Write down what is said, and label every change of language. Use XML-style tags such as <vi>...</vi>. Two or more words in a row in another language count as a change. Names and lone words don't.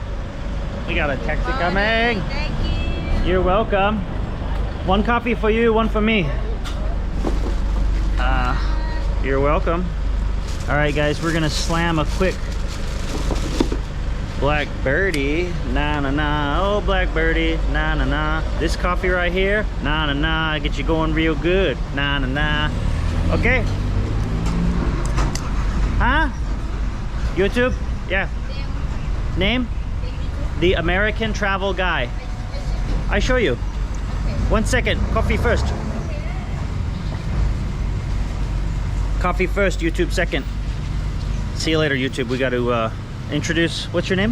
<en>We got a taxi coming. Thank you. You're welcome. One coffee for you, one for me. You're welcome. All right, guys, we're gonna slam a quick Black Birdie, na na na, oh Black Birdie, na na na. This coffee right here, na na na, get you going real good, na na na. Okay. Huh? YouTube? Yeah. Name? The American Travel Guy. I show you. 1 second. Coffee first. Coffee first, YouTube second. See you later, YouTube. We got to introduce, what's your name?</en>